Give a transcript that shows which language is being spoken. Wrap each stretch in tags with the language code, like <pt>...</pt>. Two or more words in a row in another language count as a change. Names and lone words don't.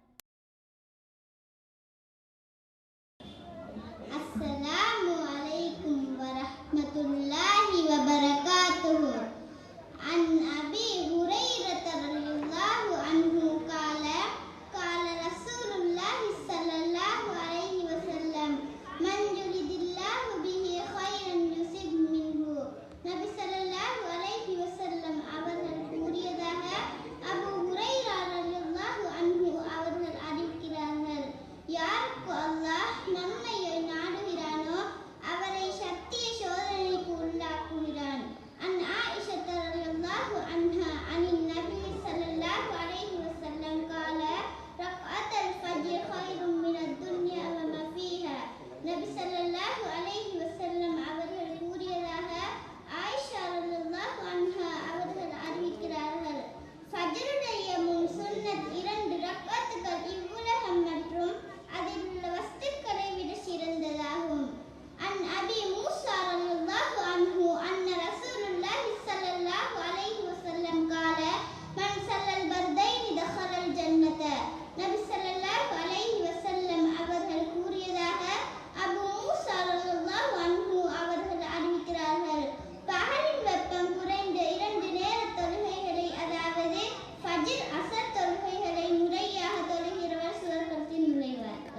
<ar>السلام عليكم ورحمة الله وبركاته. عن أبي هريرة رضي الله عنه قال قال رسول الله صلى الله عليه وسلم من يريد الله به خيرا يصب منه.</ar> <ta>நபி</ta> <ar>صلى الله عليه وسلم</ar> <ta>அவர்கள் கூறியதாக அபூ ஹுரைரா</ta> <ar>رضي الله عنه</ar> <ta>அவர்கள் அறிவிக்கிறார்கள். யாருக்கு அல்லாஹ் நன்மையை நாடுகிறானோ அவரை சத்திய சோதனைக்கு உள்ளாக்குகிறான்.</ta> <ar>عن عائشة رضي الله عنها عن النبي صلى الله عليه وسلم قال ركعة الفجر خير من الدنيا وما فيها.</ar> <ta>நபி</ta> <ar>صلى الله عليه وسلم</ar> <ta>அவர்கள் கூறியதாக ஆயிஷா</ta> <ar>رضي الله عنها</ar> <ta>அவர்கள் அறிவிக்கிறார்கள். ஃபஜ்ருடைய முன் சுன்னத் 2 ரக்அத்துகள் இவ்வுலகம் மற்றும் அதில் உள்ள வஸ்துக்களை விட சிறந்ததாகும்.</ta> <ar>عن أبي موسى رضي الله عنه أن رسول الله صلى الله عليه وسلم قال من صلى البردين دخل الجنة.</ar> <ta>நபி</ta> <ar>صلى الله عليه وسلم</ar> <ta>அவர்கள் கூறியதாக அபூ மூஸா</ta> <ar>رضي الله عنه</ar> <ta>அவர்கள் அறிவிக்கிறார்கள். பகலின் வெப்பம் குறைந்த 2 நேர தொழுகைகளை அதாவது ஃபஜ்ர் அஸர் தொழுகைகளை முறையாக தொழுகிறவர் சுவர்க்கத்தில் நுழைவார்.</ta>